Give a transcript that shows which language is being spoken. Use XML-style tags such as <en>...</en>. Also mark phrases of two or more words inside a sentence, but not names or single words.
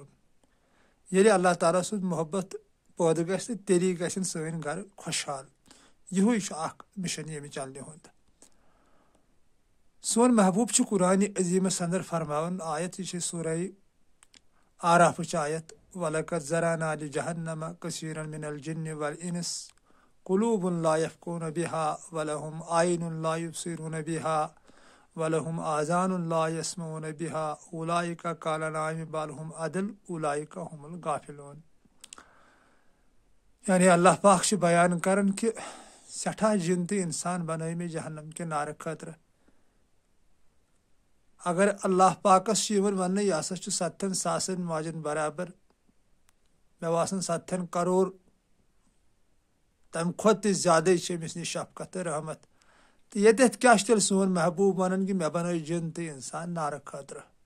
<ks>ییٚلہِ اللہ تعالیٰ سُنٛد محبت پٲدٕ گژھِ تہٕ تیٚلی گژھن سٲنۍ گرٕ خۄشحال۔ یِہوٚے چھُ اکھ مِشن ییٚمہِ چنلہِ ہُنٛد۔ سون محبوٗب چھُ قرآنِ عظیٖمس انٛدر فرماوان آیت، یہِ چھِ سورہ آرافٕچ آیت،</ks> <ar>وَلَقَدْ ذَرَأْنَا لِجَهَنَّمَ كَثِيرًا مِنَ الْجِنِّ وَالْإِنسِ قُلُوبٌ لَا يَفْقَهُونَ بِهَا وَلَهُمْ أَعْيُنٌ لَا يُبْصِرُونَ بِهَا وَلَهُمْ آذَانٌ لَا يَسْمَعُونَ بِهَا أُولَٰئِكَ كَالْأَنْعَامِ بَلْ هُمْ أَضَلُّ أُولَٰئِكَ هُمُ الْغَافِلُونَ۔</ar> <ks>یعنی اللہ پاک چھُ بیان کران کہِ سٮ۪ٹھاہ جِن تہٕ اِنسان بنٲے مےٚ جہنم کہِ نارٕ خٲطرٕ۔ اگر اللہ پاکس چھُ یِوان وننہٕ یہِ ہسا چھُ 70 ساسن ماجن برابر، مےٚ باسان 70 کرور تمہِ کھۄتہٕ تہِ زیادٕ چھِ أمِس نِش شفقت تہٕ رحمت، تہٕ ییٚتٮ۪تھ کیاہ چھُ تیٚلہِ سون محبوٗب ونان کہِ مےٚ بنٲے جِن تہٕ اِنسان نارٕ خٲطرٕ۔</ks>